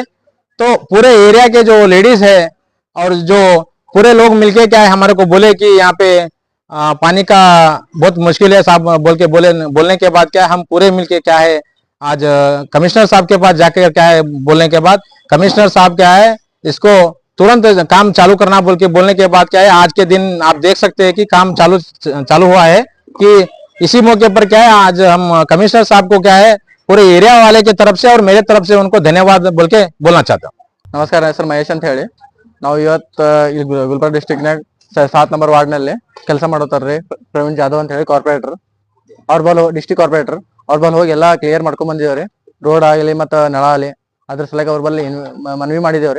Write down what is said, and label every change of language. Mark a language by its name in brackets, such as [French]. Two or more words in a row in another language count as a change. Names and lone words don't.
[Hindi] तो पूरे एरिया के जो लेडीज है और जो पूरे लोग मिलके क्या है हमारे को बोले कि यहाँ पे पानी का बहुत मुश्किल है साहब बोलने के बाद क्या है हम पूरे मिलके क्या है आज कमिश्नर साहब के पास जाके क्या है बोलने के बाद कमिश्नर साहब क्या है इसको तुरंत काम चालू करना बोलने के बाद क्या है आज के दिन आप देख सकते हैं कि काम चालू हुआ है। कि इसी मौके पर क्या है आज हम कमिश्नर साहब को क्या है पूरे एरिया वाले की तरफ से और मेरे तरफ से उनको धन्यवाद बोल के बोलना चाहता हूँ। [Kannada] ನಮಸ್ಕಾರ, ನನ್ನ ಹೆಸರು ಮಹೇಶ್ ಅಂತ ಹೇಳಿ. ನಾವು ಇವತ್ತು ಇಲ್ಲಿ ಗುಲ್ಬರ್ಗ ಡಿಸ್ಟ್ರಿಕ್ಟ್ನಾಗ 7 ನಂಬರ್ ವಾರ್ಡ್ನಲ್ಲಿ ಕೆಲಸ ಮಾಡೋತಾರ್ರಿ ಪ್ರವೀಣ್ ಜಾಧವ್ ಅಂತ ಹೇಳಿ ಕಾರ್ಪೊರೇಟರ್. ಅವ್ರ ಬಲ್ [English] district corporator [Kannada] ಅವ್ರ ಬಲ್ ಹೋಗಿ ಎಲ್ಲಾ ಕ್ಲಿಯರ್ ಮಾಡ್ಕೊಂಡ್ ಬಂದಿದೇವ್ರಿ. ರೋಡ್ ಆಗಲಿ ಮತ್ತ ನಳ ಆಗಲಿ ಅದ್ರ ಸಲುವಾಗಿ ಅವ್ರ ಬಲ್ಲಿ ಮನವಿ ಮಾಡಿದೇವ್ರಿ.